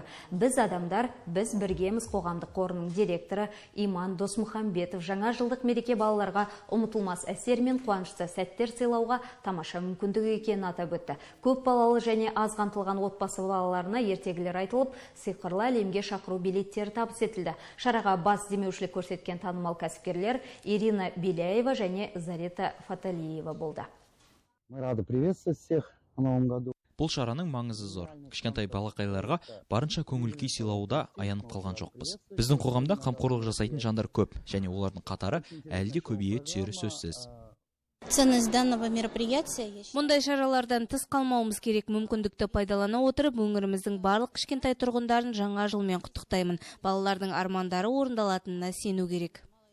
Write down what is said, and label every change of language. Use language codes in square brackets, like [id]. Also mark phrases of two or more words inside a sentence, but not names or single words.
[kk] Біз адамдар, біз біргеміз қоғамдық қорының директоры Иман Досмұхамбетов жаңа жылдық мереке балаларға ұмытылмас әсер мен қуанышты сәттер сыйлауға тамаша мүмкіндік екенін атап өтті. Көп балалы және аз қамтылған отбасы балаларына ертегілер айтылып, сиқырлы әлемге шақыру билеттері табыс етілді. Шараға бас демеушілік көрсеткен танымал кәсіпкерлер Ирина Беляева және Зарета Фаталиева болды. [ru] Мы рады приветствовать всех в новом году. [kk] Бұл шараның маңызы зор. Кішкентай балақайларға барынша көңіл күй сыйлауда аянып қалған жоқпыз. Біздің қоғамда қамқорлық жасайтын жандар көп, және олардың қатары әлі де көбейе түсері сөзсіз. [ru] Ценность данного мероприятия. [kk] Мұндай шаралардан тыс қалмауымыз керек. Мүмкіндікті пайдалана отырып, өңіріміздің барлық кішкентай тұрғындарын жаңа жылмен құттықтаймын. Балалардың армандары орындалатынына сену керек.